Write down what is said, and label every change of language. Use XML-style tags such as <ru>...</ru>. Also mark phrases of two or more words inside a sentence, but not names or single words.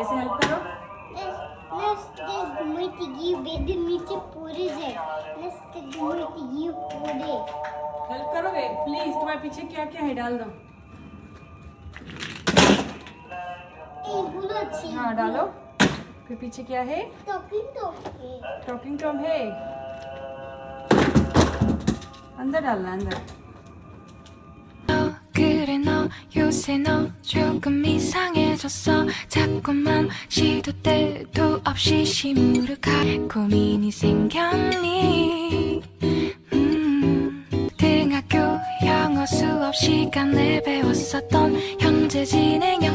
<hi>ऐसे हेल्प करो। हेल्प करोगे प्लीज? तुम्हारे पीछे क्या क्या है डाल दो। हाँ डालो। फिर पीछे क्या है? टॉकिंग टॉम है, अंदर डालना अंदर।</hi> <ko>그래 너 요새 너 조금 이상해졌어 자꾸만 시도 때도 없이 시무룩한 고민이 생겼니 등학교 영어 수업 시간에 배웠었던 현재 진행</ko>